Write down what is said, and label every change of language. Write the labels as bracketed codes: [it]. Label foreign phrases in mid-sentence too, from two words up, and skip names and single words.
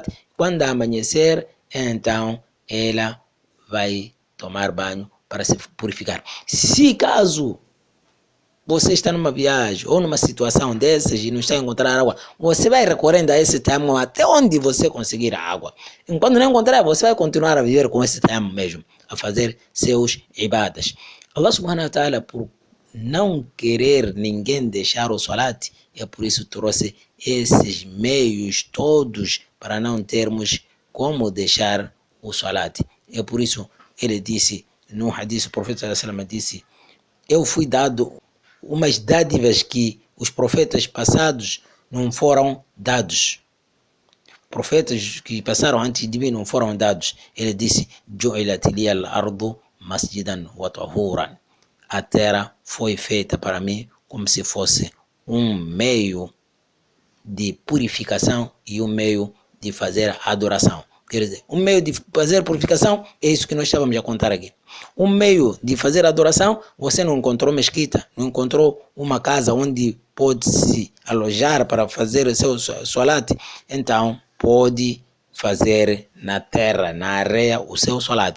[pt] Quando amanhecer, então ela vai tomar banho para se purificar. Se caso você está numa viagem ou numa situação dessas e não está a encontrar água, você vai recorrendo a esse tayammum até onde você conseguir a água. Enquanto não encontrar, você vai continuar a viver com esse tayammum mesmo, a fazer seus ibadas. [ar] الله سبحانه وتعالى, [pt] por não querer ninguém deixar o salat, é por isso trouxe esses meios todos para não termos como deixar o salat. É por isso ele disse, no hadith, o profeta [ar] صلى الله عليه وسلم [pt] disse: eu fui dado umas dádivas que os profetas passados não foram dados. Profetas que passaram antes de mim não foram dados. Ele disse: [ar] جعلت لي الأرض مسجدا وطهورا. [pt] A terra foi feita para mim como se fosse meio de purificação e meio de fazer adoração. Quer dizer, meio de fazer purificação é isso que nós estávamos a contar aqui. Meio de fazer adoração, você não encontrou mesquita, não encontrou uma casa onde pode se alojar para fazer o seu solat, então pode fazer na terra, na areia, o seu solat.